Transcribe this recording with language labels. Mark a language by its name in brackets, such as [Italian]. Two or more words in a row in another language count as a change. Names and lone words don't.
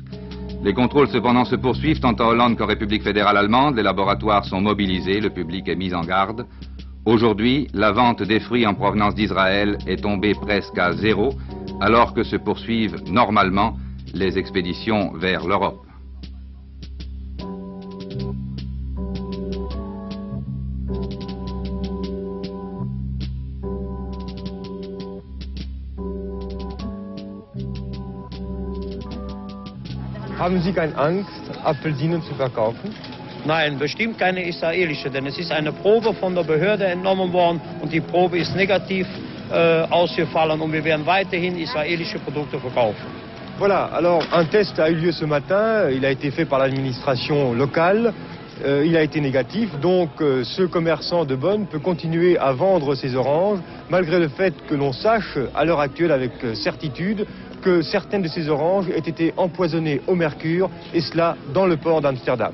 [French] Les contrôles cependant se poursuivent tant en Hollande qu'en République fédérale allemande. Les laboratoires sont mobilisés, le public est mis en garde. Aujourd'hui, la vente des fruits en provenance d'Israël est tombée presque à zéro, alors que se poursuivent normalement les expéditions vers l'Europe. [German] Haben Sie keine Angst, Apfelsinen zu verkaufen? Nein, bestimmt keine israelische, denn es ist eine Probe von der Behörde entnommen worden und die Probe ist negativ ausgefallen und wir werden weiterhin israelische Produkte verkaufen. [French] Voilà, alors un test a eu lieu ce matin, il a été fait par l'administration locale, il a été négatif, donc ce commerçant de Bonn peut continuer à vendre ses oranges, malgré le fait que l'on sache à l'heure actuelle avec certitude que certaines de ces oranges aient été empoisonnées au mercure, et cela dans le port d'Amsterdam.